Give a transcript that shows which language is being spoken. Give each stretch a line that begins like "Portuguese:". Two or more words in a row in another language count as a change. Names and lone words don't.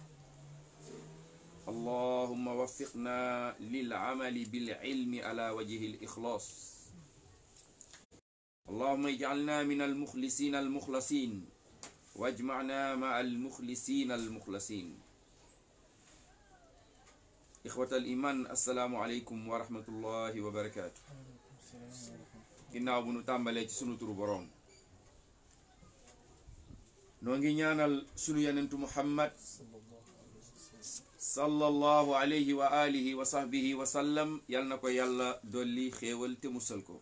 Arabic: اللهم وفقنا للعمل بالعلم على وجه الإخلاص. اللهم اجعلنا من المخلصين المخلصين واجمعنا مع المخلصين المخلصين. إخوة الإيمان، السلام عليكم ورحمة الله وبركاته.
Wolof: ginnaaw bu nu tàmbalee ci sunu turu boroom, noo ngi ñaanal sunu yenentu Muhammad
Arabic: صلى الله عليه وعلى آله وصحبه وسلم,
Wolof: yal na ko yàlla dolli xéewal te musal ko.